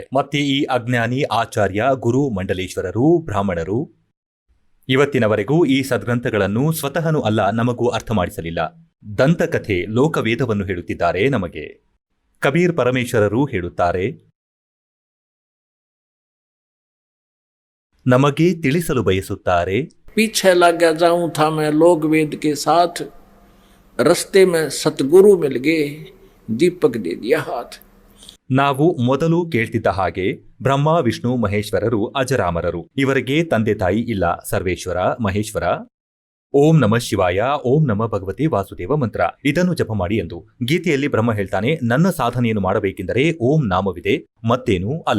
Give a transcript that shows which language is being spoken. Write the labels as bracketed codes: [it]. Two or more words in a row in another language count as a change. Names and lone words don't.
[kn] ಮತ್ತೆ ಈ ಅಜ್ಞಾನಿ ಆಚಾರ್ಯ, ಗುರು, ಮಂಡಲೇಶ್ವರರು, ಬ್ರಾಹ್ಮಣರು ಇವತ್ತಿನವರೆಗೂ ಈ ಸದ್ಗ್ರಂಥಗಳನ್ನು ಸ್ವತಃನೂ ಅಲ್ಲ ನಮಗೂ ಅರ್ಥ ಮಾಡಿಸಲಿಲ್ಲ. ದಂತಕಥೆ, ಲೋಕವೇದವನ್ನು ಹೇಳುತ್ತಿದ್ದಾರೆ ನಮಗೆ. ಕಬೀರ್ ಪರಮೇಶ್ವರರು ಹೇಳುತ್ತಾರೆ, ನಮಗೆ ತಿಳಿಸಲು ಬಯಸುತ್ತಾರೆ. [hi] पीछे लग गया जाऊं था मैं लोक वेद के साथ, रस्ते में सतगुरु मिल गए, दीपक दे दिया हाथ. [kn] ನಾವು ಮೊದಲು ಕೇಳ್ತಿದ್ದ ಹಾಗೆ ಬ್ರಹ್ಮ, ವಿಷ್ಣು, ಮಹೇಶ್ವರರು ಅಜರಾಮರರು. ಇವರಿಗೆ ತಂದೆ ತಾಯಿ ಇಲ್ಲ. ಸರ್ವೇಶ್ವರ, ಮಹೇಶ್ವರ. [sa] ಓಂ ನಮಃ ಶಿವಾಯ, ಓಂ ನಮಃ ಭಗವತಿ ವಾಸುದೇವ [kn] ಮಂತ್ರ, ಇದನ್ನು ಜಪ ಮಾಡಿ ಎಂದು ಗೀತೆಯಲ್ಲಿ ಬ್ರಹ್ಮ ಹೇಳ್ತಾನೆ. ನನ್ನ ಸಾಧನೆಯನ್ನು ಮಾಡಬೇಕೆಂದರೆ ಓಂ ನಾಮವಿದೆ, ಮತ್ತೇನೂ ಅಲ್ಲ.